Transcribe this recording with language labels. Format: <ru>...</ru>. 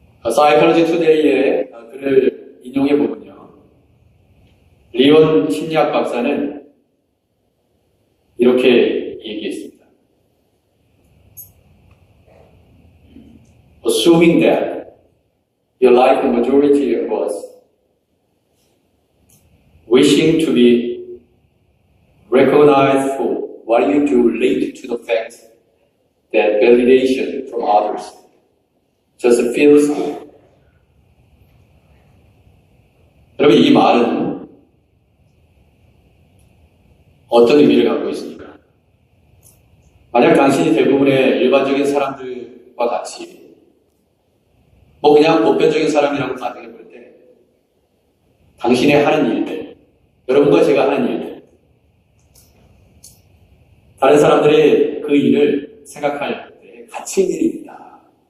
<ko>사이콜로지 투데이의 글을 인용해 보면요. 리온 심리학 박사는 이렇게 얘기했습니다.</ko> <en>Assuming that you're like the majority of us, wishing to be recognized for what you do linked to the fact that validation from others just feels good.</en> <ko>여러분 이 말은 어떤 의미를 갖고 있습니까? 만약 당신이 대부분의 일반적인 사람들과 같이 그냥 보편적인 사람이라고 가정해 볼 때 당신이 하는 일들, 여러분과 제가 하는 일들, 다른 사람들이 그 일을 생각할 때 가치 있는 일이다.</ko>